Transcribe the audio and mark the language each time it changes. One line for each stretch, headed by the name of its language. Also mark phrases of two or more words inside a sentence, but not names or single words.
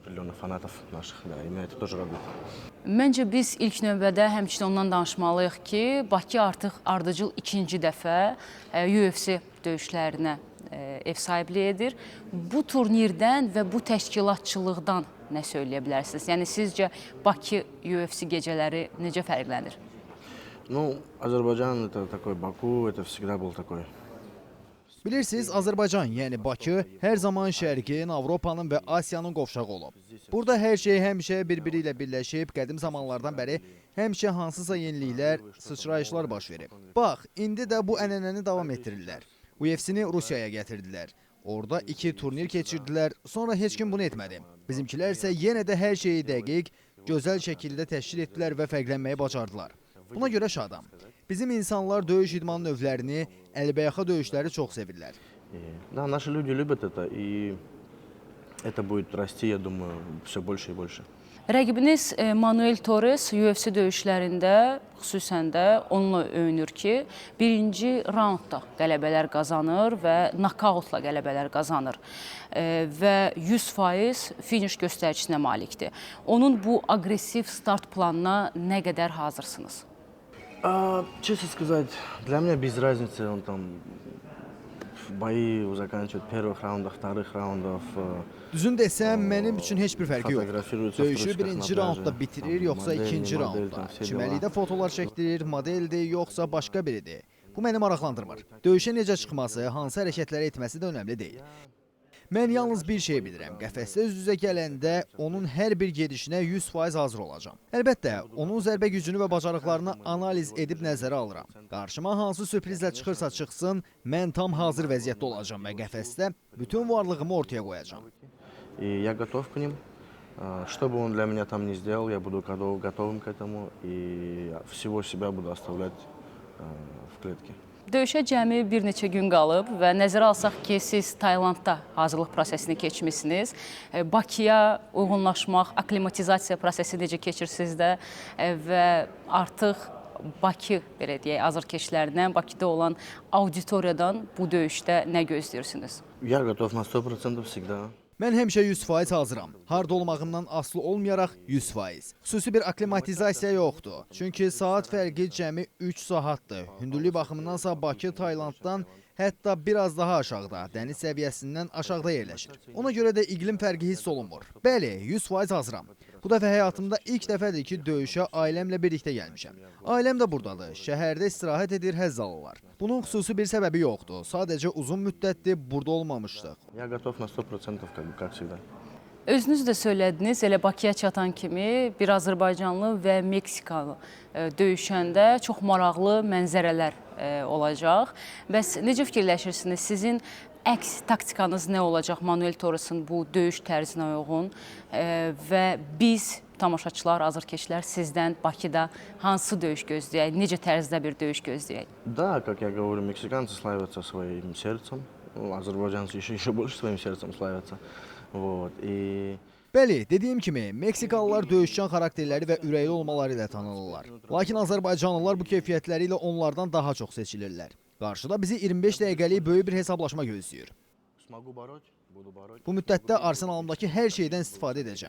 Azerbaijani: Məncə biz ilk növbədə həmçinin ondan danışmalıyıq ki, Bakı artıq ardıcıl ikinci dəfə UFC döyüşlərinə ev sahibliyi edir. Bu turnirdən və bu təşkilatçılıqdan nə söyləyə bilərsiniz? Yəni sizcə Bakı UFC gecələri necə fərqlənir?
Russian: Ну, Azərbaycan это такой, Baku это всегда был такой.
Azerbaijani: Bilirsiniz, Azərbaycan, yəni Bakı, hər zaman Şərqin, Avropanın və Asiyanın qovşağı olub. Burada hər şey həmişə bir-biri ilə birləşib, qədim zamanlardan bəri həmişə hansısa yeniliklər, sıçrayışlar baş verib. Bax, indi də bu ənənəni davam etdirirlər. UFC-ni Rusiyaya gətirdilər. Orada 2 turnir keçirdilər, sonra heç kim bunu etmədi. Bizimkilər isə yenə də hər şeyi dəqiq, gözəl şəkildə təşkil etdilər və fərqlənməyi bacardılar. Buna görə şadam. Bizim insanlar döyüş idman növlərini, əlbəyaxa döyüşləri çox sevirlər.
Russian: Да, наши люди любят это, и это будет расти, я думаю, все больше и больше.
Azerbaijani: Rəqibiniz Manuel Torres UFC döyüşlərində, xüsusən də onunla öyünür ki, birinci raundda qələbələr qazanır və nokautla qələbələr qazanır və 100% finish göstəricisine malikdir. Onun bu aqressiv start planına nə qədər hazırsınız?
Russian: Честно сказать, для меня без разницы, он там бои заканчивает в первых раундах, вторых раундов.
Azerbaijani: Düzün desəm, mənim üçün heç bir fərqi yox. Döyüşü birinci raundda bitirir, yoxsa ikinci raundda. Çimərlikdə fotolar çəkdirir, modeldir, yoxsa başqa biridir. Bu məni maraqlandırmır. Döyüşə necə çıxması, hansı hərəkətləri etməsi də önəmli deyil. Mən yalnız bir şey bilirəm, qəfəsdə üz-üzə gələndə onun hər bir gedişinə 100% hazır olacağam. Əlbəttə, onun zərbə gücünü və bacarıqlarını analiz edib nəzərə alıram. Qarşıma hansı sürprizlə çıxırsa çıxsın, mən tam hazır vəziyyətdə olacağam və qəfəsdə bütün varlığımı ortaya qoyacağam.
Russian: И я готов к ним. Что бы он для меня там ни сделал, я буду готовым к этому и всего себя буду оставлять в клетке.
Azerbaijani: Döyüşə cəmi bir neçə gün qalıb və nəzərə alsaq ki, siz Taylandda hazırlıq prosesini keçmişsiniz. Bakıya uyğunlaşmaq, aklimatizasiya prosesi necə keçir sizdə və artıq Bakı, belə deyək, azarkeşlərindən, Bakıda olan auditoriyadan bu döyüşdə nə gözləyirsiniz?
Russian: Я готов на 100% всегда.
Azerbaijani: Mən həmişə 100% hazıram. Harda olmağımdan asılı olmayaraq 100%. Xüsusi bir aklimatizasiya yoxdur. Çünki saat fərqi cəmi 3 saatdır. Hündürlük baxımındansa Bakı Taylanddan hətta biraz daha aşağıda, dəniz səviyyəsindən aşağıda yerləşir. Ona görə də iqlim fərqi hiss olunmur. Bəli, 100% hazıram. Bu dəfə həyatımda ilk dəfədir ki, döyüşə ailəmlə birlikdə gəlmişəm. Ailəm də buradadır, şəhərdə istirahət edir, həzz alırlar. Bunun xüsusi bir səbəbi yoxdur, sadəcə uzun müddətdir burada olmamışdıq.
Russian: Я готов на 100%, как всегда.
Azerbaijani: Özünüz də söylədiniz, elə Bakıya çatan kimi bir Azərbaycanlı və Meksikalı döyüşəndə çox maraqlı mənzərələr olacaq. Bəs necə fikirləşirsiniz? Sizin əks taktikanız nə olacaq Manuel Torres'in bu döyüş tərzinə uyğun və biz, tamaşaçılar, azarkeşlər sizdən Bakıda hansı döyüş gözləyək, necə tərzdə bir döyüş gözləyək?
Russian: Да, как я говорю, мексиканцы славятся своим сердцем, азербайджанцы еще больше своим сердцем славятся. Вот, и...
Azerbaijani: Bəli, dediyim kimi, Meksikalılar döyüşçan xarakterləri və ürəkli olmaları ilə tanınırlar. Lakin Azərbaycanlılar bu keyfiyyətləri ilə onlardan daha çox seçilirlər. Qarşıda bizi 25 dəqiqəlik böyük bir hesablaşma gözləyir. Bu müddətdə arsenalımdakı hər şeydən istifadə edəcəm.